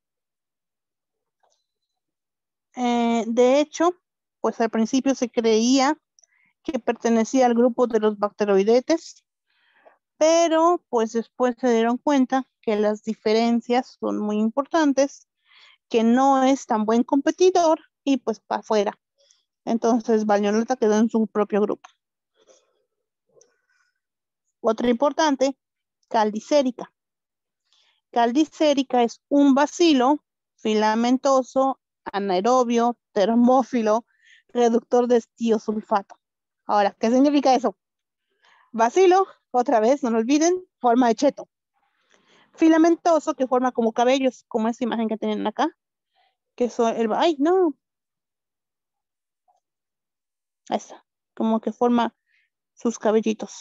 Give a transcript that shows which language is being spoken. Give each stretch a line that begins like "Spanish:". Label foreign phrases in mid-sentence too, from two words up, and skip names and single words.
Spanish: De hecho, pues al principio se creía que pertenecía al grupo de los bacteroidetes, pero pues después se dieron cuenta que las diferencias son muy importantes, que no es tan buen competidor y pues para afuera. Entonces Valneolata quedó en su propio grupo. Otra importante, Caldicérica. Caldicérica es un bacilo filamentoso, anaerobio, termófilo, reductor de tiosulfato. Ahora, ¿qué significa eso? Bacilo, otra vez, no lo olviden, forma de cheto. Filamentoso, que forma como cabellos, como esta imagen que tienen acá. Que son el... ¡Ay, no! Esa, como que forma sus cabellitos.